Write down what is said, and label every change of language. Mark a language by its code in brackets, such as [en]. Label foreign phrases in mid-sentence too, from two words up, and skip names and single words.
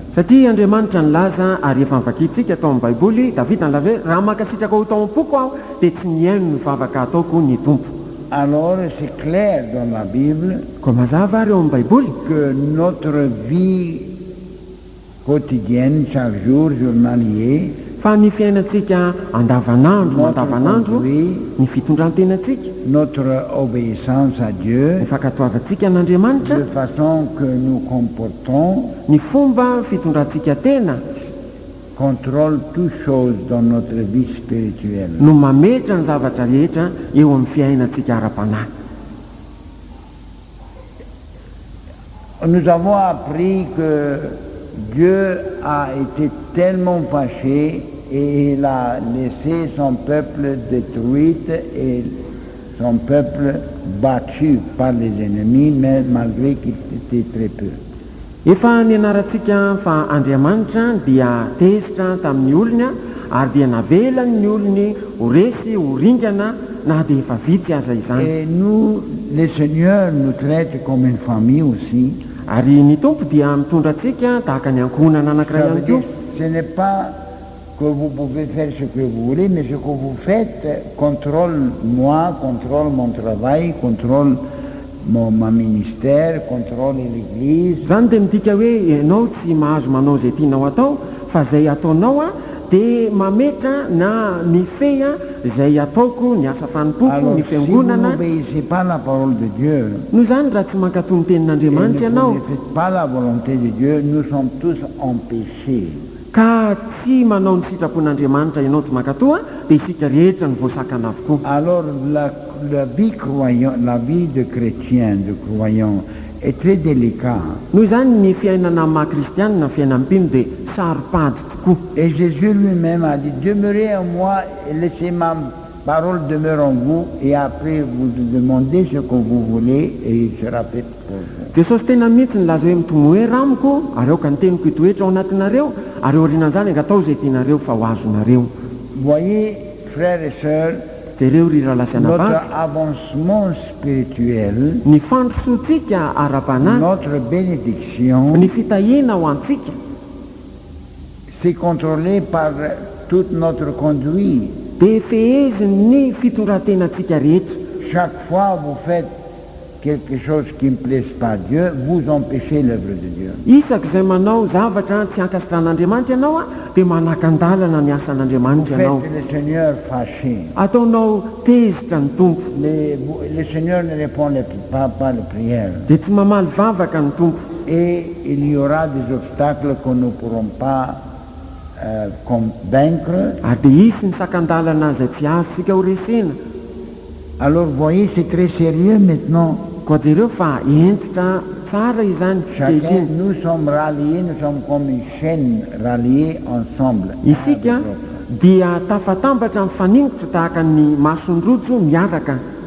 [mg] Satria Andriamanitra nilaza ary efa nivakitsika tao amin'ny Baiboly, Davida nilaza hoe raha mankasitraka ho tao am-poko aho dia tsy nihaino ny vavaka ataoko ny tompo. [fr] Alors c'est clair dans la Bible [mg] Koa mazava ary eo amin'ny Baiboly [fr] que notre vie quotidienne, chaque jour, journalier, [mg] fa ny fiainantsika andavanandro mandavanandro, ny fitondrantenantsika, [fr] notre obéissance à Dieu, [mg] ny fankatoavantsika an'Andriamanitra, [fr] de façon que nous comportons, [mg] ny fomba fitondrantsika tena [fr] contrôle toutes choses dans notre vie spirituelle. [mg] no mametra ny zavatra rehetra eo amin'ny fiainantsika ara-panahy. [fr] Nous avons appris que Dieu a été tellement fâché et il a laissé son peuple détruit et son peuple battu par les ennemis, mais malgré qu'il était très peu. [mg] Efa nianarantsika fa Andriamanitra dia tezitra tamin'ny olony ary dia navelany ny olony ho resy ho ringana na dia efa vitsy aza izany. [fr] Et nous, le Seigneur nous traite comme une famille aussi. [mg] Ary ny tompo dia mitondra antsika tahaka ny ankohonana anankiray [fr] Ça veut [mg] ihany [fr] dire, [mg] koa. [fr] ce n'est pas que vous pouvez faire ce que vous voulez, mais ce que vous faites contrôle moi, contrôle mon travail, contrôle ma ministère, contrôle l'église. [mg] Zany dia midika hoe ianao tsy mahazo manao izay tianao atao fa izay ataonao dia mametra na mifehy izay ataoko ny asa fanompoako [fr] Alors, [mg] ny [fr] si vous [mg] fiangonana. [fr] n'obéissez pas à la parole de Dieu, [mg] Noho izany raha tsy mankatò ny [fr] et [mg] tenin'Andriamanitra [fr] vous [mg] ianao [fr] ne faites pas la volonté de Dieu, nous sommes tous en péché. [mg] ka tsy manao ny sitrapon'Andriamanitra ianao tsy mankatò dia isika rehetra ny voasakana avokoa. [fr] Alors la vie croyant, la vie de chrétien, de croyant, est très délicate. [mg] Noho izany ny fiainana maha-kristianina ny fiainam-pino dia saropady tokoa. [fr] Et Jésus lui-même a dit, demeurez en moi et laissez ma parole demeure en vous, et après vous demandez ce que vous voulez et il sera fait pour vous. [mg] Jesosy tena mihitsy nylaza hoe mitomoera amiko ary aoka ny teniko hitoetra ao anatinareo ary aorianan'izany angatao izay tianareo fa ho azonareo. [fr] Voyez, frères et sœurs, [mg] Jereo ry rahalasiana [fr] notre [mg] vavy, [fr] avancement spirituel, [mg] ny fandrosoantsika ara-panahy, [fr] notre bénédiction, [mg] ny fitahiana ho antsika [fr] c'est contrôlé par toute notre conduite. [mg] dia feheziny ny fitondratenantsika rehetra. [fr] Chaque fois vous faites quelque chose qui ne plaise pas à Dieu, vous empêchez l'œuvre de Dieu. [mg] Isak'izay manao zavatra tsy ankasitran'Andriamanitra ianao dia manakandalana ny [fr] Vous [mg] asan'Andriamanitra [fr] faites [mg] ianao. [fr] le Seigneur fâché. [mg] Ataonao tezitra ny tompo [fr] Le Seigneur ne répond pas les prières. [mg] dia tsy mamaly vavaka ny tompo. [fr] Et il y aura des obstacles que nous ne pourrons pas vaincre. [mg] Ary dia isy ny sakandalana izay tsy azontsika ho resena. [fr] Alors voyez, c'est très sérieux maintenant. [mg] Koa jereo fa entitra tsara izany [fr] Chacun, [mg] kehitriny. [fr] nous sommes ralliés, nous sommes comme une chaîne ralliée ensemble. [mg] Isika dia tafatambatra mifaningotra tahaka ny masonrojo miaraka.